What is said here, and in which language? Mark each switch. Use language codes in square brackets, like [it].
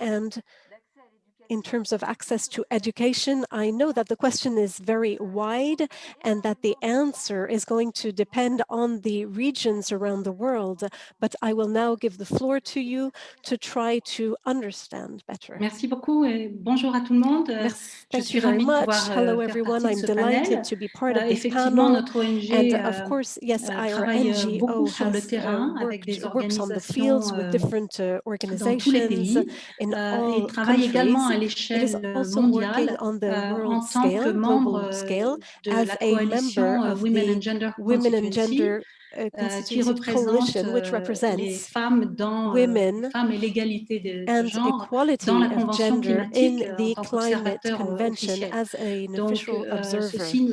[en] And in terms of access to education, I know that the question is very wide and that the answer is going to depend on the regions around the world, but I will now give the floor to you to try to understand better. [fr] Merci beaucoup et bonjour à tout le monde. [en] Thank you very much. Hello everyone, I'm delighted to be part of this [fr] Effectivement, [en] panel. [fr] notre ONG [en] And of course, yes, our NGO has works on the fields with different organizations in all countries. It is also working on the world scale, global scale, as a member of the Women and Gender Constituency Coalition, which represents women and equality of gender in the Climate Convention as an official observer.